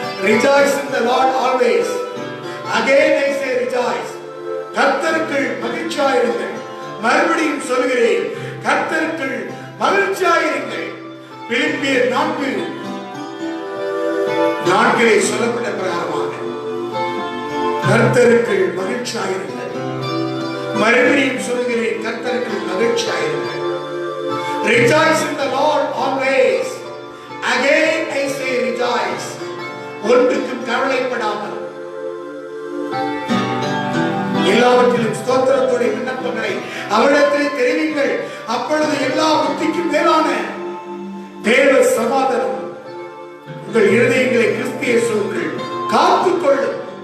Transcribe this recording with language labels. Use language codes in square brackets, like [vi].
[en] Rejoice in the Lord always. Again I say rejoice. [ta] கர்த்தருக்குள் மகிழ்ச்சியாயிருங்கள். மறுபடியும் சொல்கிறேன், கர்த்தருக்குள் மகிழ்ச்சியாயிருங்கள். பிலிப்பியர் 4:4 சொல்லப்பட்ட பிரகாரமாக கர்த்தருக்குள் மகிழ்ச்சியாயிருங்கள். மறுபடியும் சொல்கிறேன், கர்த்தருக்குள் மகிழ்ச்சியாயிருங்கள். [en] Rejoice in the Lord always. Again I say rejoice. [ta] ஒன்றுக்கும் கவலைப்படாமல் எல்லாவற்றிலும் ஸ்தோத்திரத்தோட விண்ணப்பங்களை அவரிடத்தில் தெரிவிங்கள். அப்பொழுது எல்லா புத்திக்கும் மேலான தேவ சமாதானம் உங்கள் இருதயங்களை கிறிஸ்து இயேசுவுக்குள் காத்துக்கொள்ளும்.